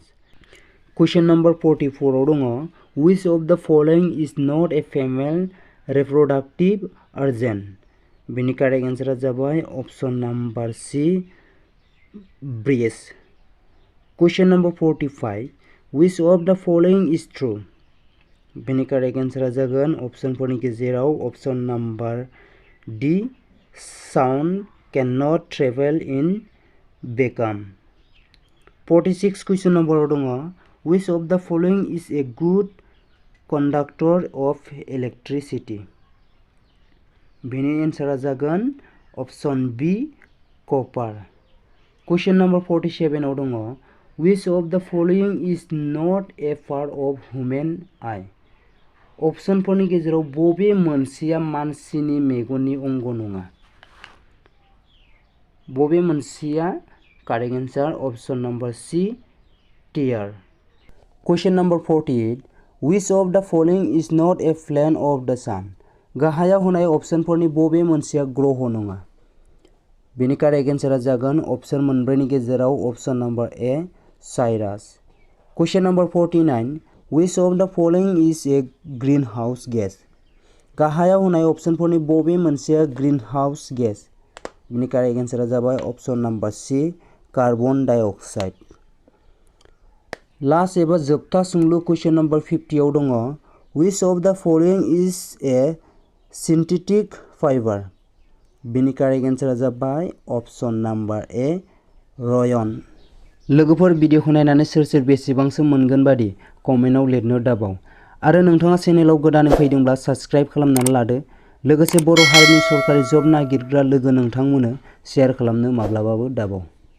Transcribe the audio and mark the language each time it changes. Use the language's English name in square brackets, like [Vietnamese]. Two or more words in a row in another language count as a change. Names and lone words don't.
[English] Question number 44 दङ Which of the following is not a female reproductive organ? बिनि correct answer जाबाय option number C, breast. Question number 45. Which of the following is true? बिनि correct answer जागोन option [Bodo] फोरनि गेजेराव [English] option number D, sound cannot travel in vacuum. 46 question number दङ Which of the following is a good conductor of electricity? बिनि answer जागोन option B, copper. Question number 47 दङ Which of the following is not a part of human eye? [Bodo] Option फोरनि गेजेराव बबे मोनसेया मानसिनि मेगननि अंग नङा? बबे मोनसेया [English] correct answer option number C, tear. Question number 48. Which of the following is not a planet of the sun? [Bodo] गाहायाव होनाय option फोरनि बबे मोनसेया ग्रह नङा? [English] बिनि correct answer जागोन option [Bodo] मोनब्रैनि गेजेराव [English] option number A, Cyrus. Question number 49. Which of the following is a greenhouse gas? [Bodo] गाहायाव होनाय option फोरनि बबे मोनसेया [English] greenhouse gas? बिनि correct answer जाबाय option number C, carbon dioxide. Last [Bodo] एबा जोबथा सोंलु [English] question number 50 दङ Which of the following is a synthetic fiber? बिनि correct answer जाबाय option number A, rayon. [Bodo] लोगोफोर भिडिअखौ नायनानै सोर बेसेबांसो मोनगोन बादि कमेन्टआव लिरनो दाबाव आरो नोंथाङा चेनेलाव गोदानै फैदोंब्ला साबस्क्राइब खालामनानै लादो लोगोसे बर' हारिनि सरकारि जब नागिरग्रा लोगो नोंथांमोननो शेयार खालामनो माब्लाबाबो दाबाव।